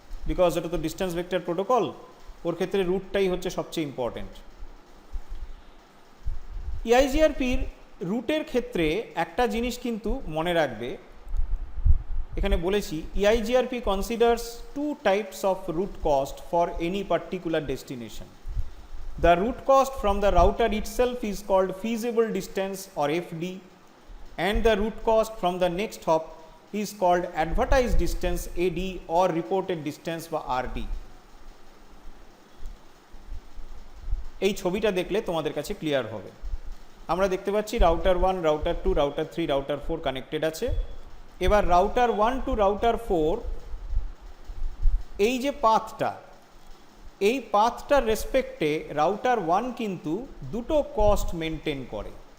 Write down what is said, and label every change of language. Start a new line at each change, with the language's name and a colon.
Bangla: Because এটা তো distance vector protocol, ওর ক্ষেত্রে রুটটাই হচ্ছে সবচেয়ে ইম্পর্টেন্ট। EIGRPর রুটের ক্ষেত্রে একটা জিনিস কিন্তু মনে রাখবে, এখানে বলেছি
English: EIGRP considers two types of route cost for any particular destination. The root cost from the router itself is called feasible distance or FD, and the root cost from the next hop is called advertised distance AD or reported distance বা RD.
Bangla: এই ছবিটা দেখলে তোমাদের কাছে clear হবে। আমরা দেখতে পাচ্ছি router 1, router 2, router 3, router 4 connected আছে। এবার রাউটার 1 টু রাউটার 4 এই যে পাথটা, এই পাথটার রেসপেক্টে রাউটার 1 কিন্তু দুটো কস্ট মেনটেন করে।